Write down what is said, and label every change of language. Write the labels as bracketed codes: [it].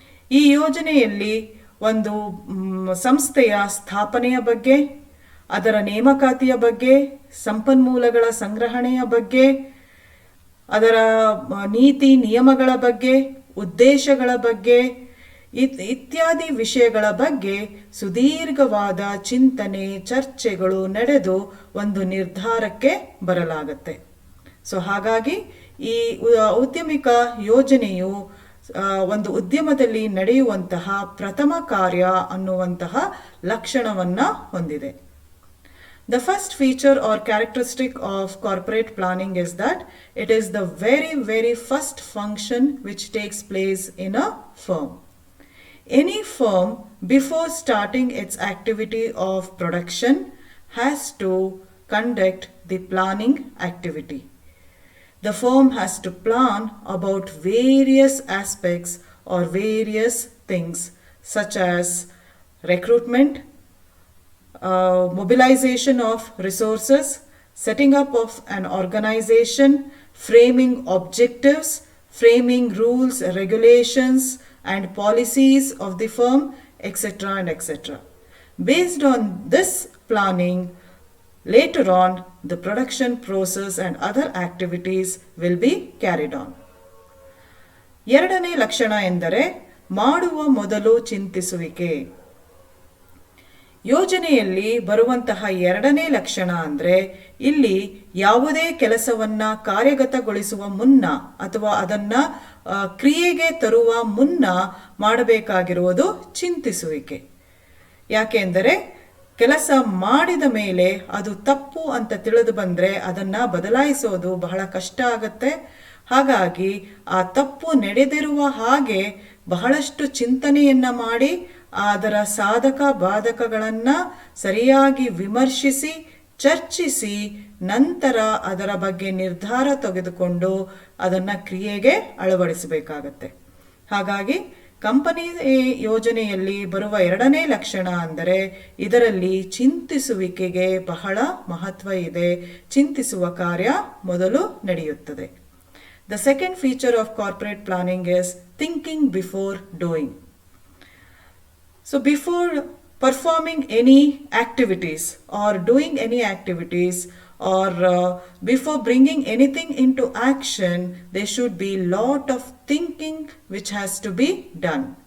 [kn] ಈ ಯೋಜನೆಯಲ್ಲಿ ಒಂದು ಸಂಸ್ಥೆಯ ಸ್ಥಾಪನೆಯ ಬಗ್ಗೆ, ಅದರ ನೇಮಕಾತಿಯ ಬಗ್ಗೆ, ಸಂಪನ್ಮೂಲಗಳ ಸಂಗ್ರಹಣೆಯ ಬಗ್ಗೆ, ಅದರ ನೀತಿ ನಿಯಮಗಳ ಬಗ್ಗೆ, ಉದ್ದೇಶಗಳ ಬಗ್ಗೆ ಇತ್ಯಾದಿ ವಿಷಯಗಳ ಬಗ್ಗೆ ಸುದೀರ್ಘವಾದ ಚಿಂತನೆ, ಚರ್ಚೆಗಳು ನಡೆದು ಒಂದು ನಿರ್ಧಾರಕ್ಕೆ ಬರಲಾಗತ್ತೆ. ಸೊ ಹಾಗಾಗಿ ಈ ಔದ್ಯಮಿಕ ಯೋಜನೆಯು ಒಂದು ಉದ್ಯಮದಲ್ಲಿ ನಡೆಯುವಂತಹ ಪ್ರಥಮ ಕಾರ್ಯ ಅನ್ನುವಂತಹ ಲಕ್ಷಣವನ್ನ ಹೊಂದಿದೆ. [en] The first feature or characteristic of corporate planning is that it is the very first function which takes place in a firm. Any firm, before starting its activity of production, has to conduct the planning activity. The firm has to plan about various aspects or various things such as recruitment, mobilization of resources, setting up of an organization, framing objectives, framing rules, regulations and policies of the firm, etc. and etc. Based on this planning, later on the production process and other activities will be carried on. [kn] ಎರಡನೇ ಲಕ್ಷಣ ಎಂದರೆ ಮಾಡುವ ಮೊದಲು ಚಿಂತಿಸುವಿಕೆ. ಯೋಜನೆಯಲ್ಲಿ ಬರುವಂತಹ ಎರಡನೇ ಲಕ್ಷಣ ಅಂದರೆ ಇಲ್ಲಿ ಯಾವುದೇ ಕೆಲಸವನ್ನ ಕಾರ್ಯಗತಗೊಳಿಸುವ ಮುನ್ನ ಅಥವಾ ಅದನ್ನ ಕ್ರಿಯೆಗೆ ತರುವ ಮುನ್ನ ಮಾಡಬೇಕಾಗಿರುವುದು ಚಿಂತಿಸುವಿಕೆ. ಯಾಕೆಂದರೆ ಕೆಲಸ ಮಾಡಿದ ಮೇಲೆ ಅದು ತಪ್ಪು ಅಂತ ತಿಳಿದು ಬಂದ್ರೆ ಅದನ್ನ ಬದಲಾಯಿಸೋದು ಬಹಳ ಕಷ್ಟ ಆಗತ್ತೆ. ಹಾಗಾಗಿ ಆ ತಪ್ಪು ನಡೆದಿರುವ ಹಾಗೆ ಬಹಳಷ್ಟು ಚಿಂತನೆಯನ್ನ ಮಾಡಿ ಅದರ ಸಾಧಕ ಬಾಧಕಗಳನ್ನ ಸರಿಯಾಗಿ ವಿಮರ್ಶಿಸಿ ಚರ್ಚಿಸಿ ನಂತರ ಅದರ ಬಗ್ಗೆ ನಿರ್ಧಾರ ತೆಗೆದುಕೊಂಡು ಅದನ್ನ ಕ್ರಿಯೆಗೆ ಅಳವಡಿಸಬೇಕಾಗತ್ತೆ. ಹಾಗಾಗಿ ಕಂಪನಿ ಯೋಜನೆಯಲ್ಲಿ ಬರುವ ಎರಡನೇ ಲಕ್ಷಣ ಅಂದರೆ ಇದರಲ್ಲಿ ಚಿಂತಿಸುವಿಕೆಗೆ ಬಹಳ ಮಹತ್ವ ಇದೆ. ಚಿಂತಿಸುವ ಕಾರ್ಯ ಮೊದಲು ನಡೆಯುತ್ತದೆ. [en] The second feature of corporate planning is thinking before doing. So before performing any activities or doing any activities or before bringing anything into action, there should be lot of thinking which has to be done.